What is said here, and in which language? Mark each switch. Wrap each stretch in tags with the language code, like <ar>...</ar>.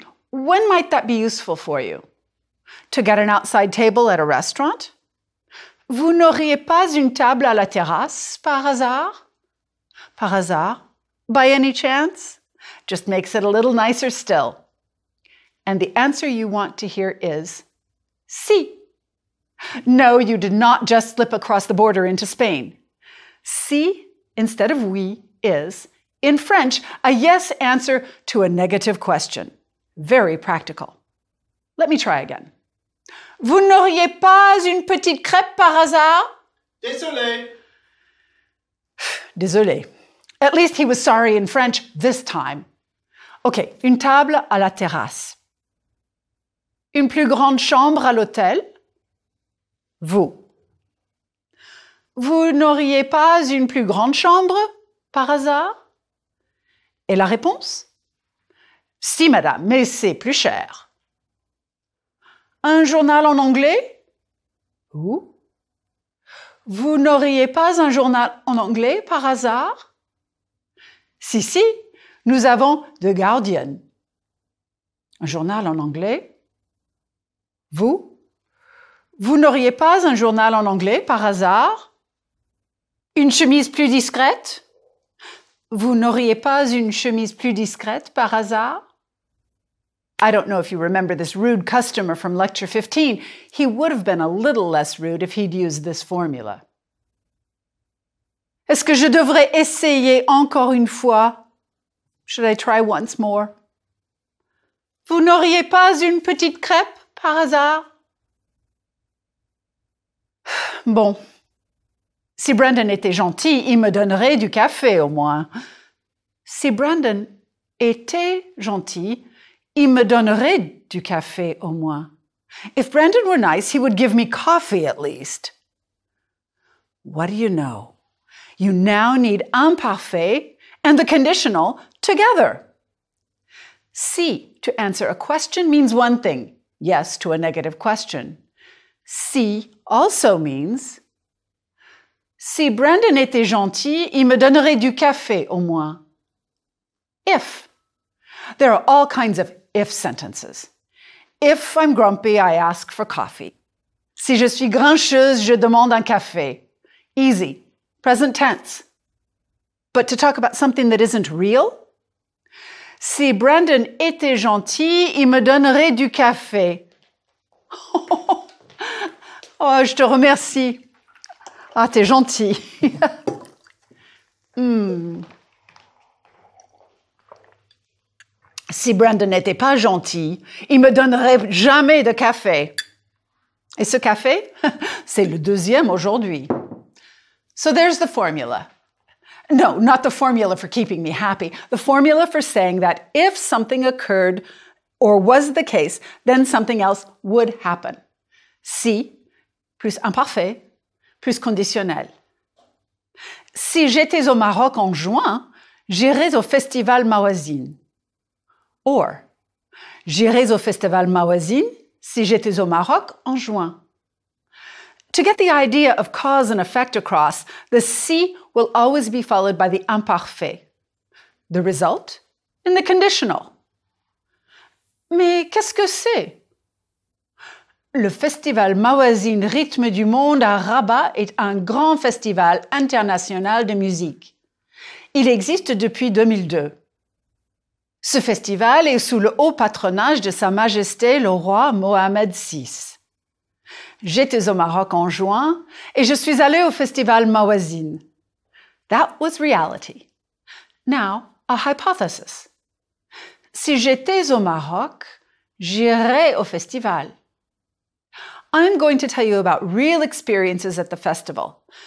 <en>When might that be useful for you? To get an outside table at a restaurant?</en> <fr>Vous n'auriez pas une table à la terrasse par hasard? Par hasard?</fr> <en>By any chance? Just makes it a little nicer still. And the answer you want to hear is, si. No, you did not just slip across the border into Spain. Si, instead of oui, is, in French, a yes answer to a negative question. Very practical. Let me try again.</en> <fr>Vous n'auriez pas une petite crêpe par hasard? Désolé. Désolé.</fr> <en>At least he was sorry in French this time.</en> <fr>OK, une table à la terrasse. Une plus grande chambre à l'hôtel? Vous. Vous n'auriez pas une plus grande chambre, par hasard? Et la réponse? Si, madame, mais c'est plus cher. Un journal en anglais? Où? Vous n'auriez pas un journal en anglais, par hasard? Si, nous avons The Guardian. Un journal en anglais? Vous? Vous n'auriez pas un journal en anglais, par hasard? Une chemise plus discrète? Vous n'auriez pas une chemise plus discrète par hasard?</fr> <en>I don't know if you remember this rude customer from lecture 15. He would have been a little less rude if he'd used this formula.</en> <fr>Est-ce que je devrais essayer encore une fois?</fr> <en>Should I try once more?</en> <fr>Vous n'auriez pas une petite crêpe par hasard? Bon. Si Brandon était gentil, il me donnerait du café au moins. Si Brandon était gentil, il me donnerait du café au moins.</fr> <en>If Brandon were nice, he would give me coffee at least. What do you know? You now need imparfait and the conditional together. Si to answer a question means one thing, yes to a negative question. Si also means,</en> <fr>si Brandon était gentil, il me donnerait du café au moins.</fr> <en>If. There are all kinds of if sentences. If I'm grumpy, I ask for coffee.</en> <fr>Si je suis grincheuse, je demande un café.</fr> <en>Easy. Present tense. But to talk about something that isn't real?</en> <fr>Si Brandon était gentil, il me donnerait du café. Oh, je te remercie. Ah, t'es gentil. Si Brandon n'était pas gentil, il me donnerait jamais de café. Et ce café, c'est le deuxième aujourd'hui.</fr> <en>So there's the formula. No, not the formula for keeping me happy. The formula for saying that if something occurred or was the case, then something else would happen.</en> <fr>Si, plus imparfait, plus conditionnel. Si j'étais au Maroc en juin, j'irais au festival Mawazine. Or, j'irais au festival Mawazine si j'étais au Maroc en juin.</fr> <en>To get the idea of cause and effect across, the si will always be followed by the imparfait. The result in the conditional.</en> <fr>Mais qu'est-ce que c'est? Le festival Mawazine Rythme du Monde à Rabat est un grand festival international de musique. Il existe depuis 2002. Ce festival est sous le haut patronage de Sa Majesté le roi Mohamed VI. J'étais au Maroc en juin et je suis allée au festival Mawazine.</fr> <en>That was reality. Now, a hypothesis.</en> <fr>Si j'étais au Maroc, j'irais au festival.</fr> <en>I'm going to tell you about real experiences at the festival.</en>